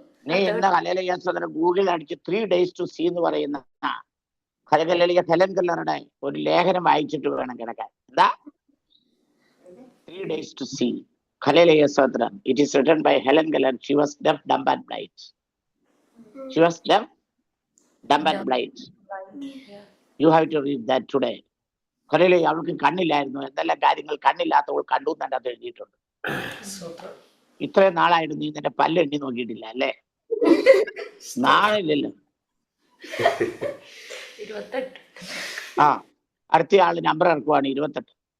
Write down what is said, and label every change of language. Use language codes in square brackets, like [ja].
[ml] നീ ഇന്ന് ഹല്ലേലൂയ സ്തോത്രം ഗൂഗിൾ അടിച്ച് [en] 3 days to see [ml] എന്ന് പറയുന്ന ഹല്ലേലൂയ ഹെലൻ കെല്ലറുടെ ഒരു ലേഖനം വായിച്ചിട്ട് വേണം കിടക്കാൻ. എന്താ? [en] 3 days to see. Hallelujah, Sodra. It is written by Helen Keller. She was deaf, dumb, and blind. She was deaf, dumb, and blind. You have to read that today. [ml] Hallelujah. അവൾക്ക് കണ്ണില്ലായിരുന്നു. എന്തെല്ലാം കാര്യങ്ങൾ കണ്ണില്ലാത്തവൾ കണ്ടു എന്നതിനകത്ത് എഴുതിയിട്ടുണ്ട്. ഇത്രയും നാളായിട്ട് നീ നിന്റെ പല്ല് എണ്ണി നോക്കിയിട്ടില്ല അല്ലേ? നാളില്ലല്ലോ. ആ, അടുത്ത ആള് നമ്പർ ഇറക്കുവാണ് 28.